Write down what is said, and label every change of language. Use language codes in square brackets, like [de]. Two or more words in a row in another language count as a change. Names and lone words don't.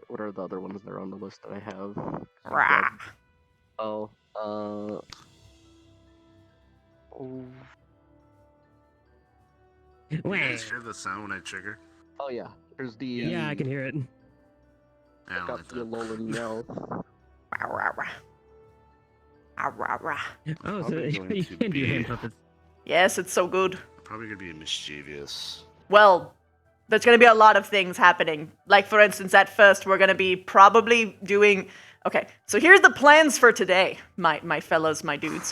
[en] What are the other ones that are on the list that I have? Rah. Oh, oh. You guys Wait. hear the sound when I trigger? Oh yeah, there's the. Yeah, I can hear it. I don't Got like the that. Alolan meow. Rah, rah, rah. Ah, rah, rah. Oh, so Probably going you to can do be- hand puppets. Yes, it's so good. Probably gonna be mischievous. Well, there's going to be a lot of things happening. Like, for instance, at first, we're going to be probably doing... Okay, so here's the plans for today, my fellas, my dudes.